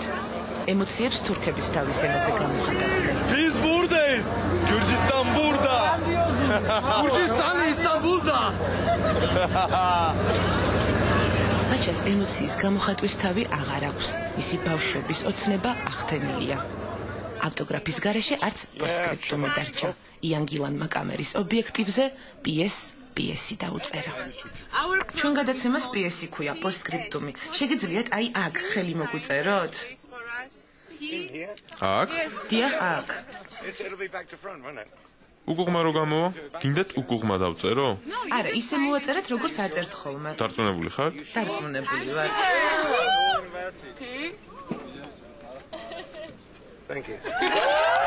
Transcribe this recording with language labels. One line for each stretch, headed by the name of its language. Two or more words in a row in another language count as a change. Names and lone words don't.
Georgian: ემოციებს თურქების თავის ენაზე გამოხატავდნენ.
Turkish: Biz buradayız. Gürcistan burada. Gürcistan İstanbul'da.
Georgian: ბაჩას ემოციის გამოხატვის თავი აღარ აქვს. მისი ბავშვობის ოცნება ახდენილია. ავტოგრაფის გარეშე არც პოსტსკრიპტუმი დარჩა. იან გილანმა კამერის ობიექტივზე პიესი დაუწერა. ჩვენ გადაცემას პიესი ქვია, პოსტსკრიპტუმი. შეგიძლიათ აი აქ ხელი მოგუწეროთ? აქ? დიახ, აქ. უკუღმა რო გამოვა? გინდათ უკუღმა დავწერო? არა, ისე მოვაწერეთ, როგორც აწერთ ხოლმე. დარწმუნებული ხარ? დარწმუნებული ვარ.
English: Thank you.